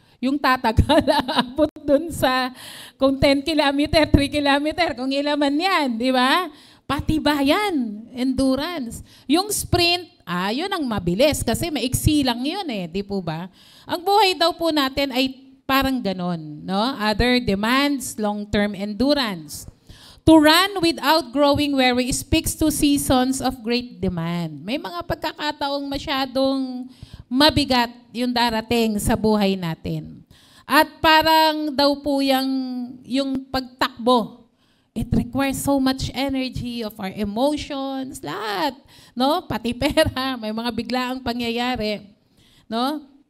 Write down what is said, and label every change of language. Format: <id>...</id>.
<tl>Yung tatagal, abot dun sa kung 10 kilometer, 3 kilometer, kung ilan man yan, di ba? Patibayan, endurance. Yung sprint, yun ang mabilis kasi maiksi lang yun eh, di po ba? Ang buhay daw po natin ay parang ganon, no?</tl> <en>Other demands, long-term endurance. To run without growing weary speaks to seasons of great demand.</en> <tl>May mga pagkakataong masyadong mabigat yung darating sa buhay natin. At parang daw po yung pagtakbo,</tl> <en>it requires so much energy of our emotions,</en> <tl>lahat, no? Pati pera, may mga biglaang pangyayari, no?</tl>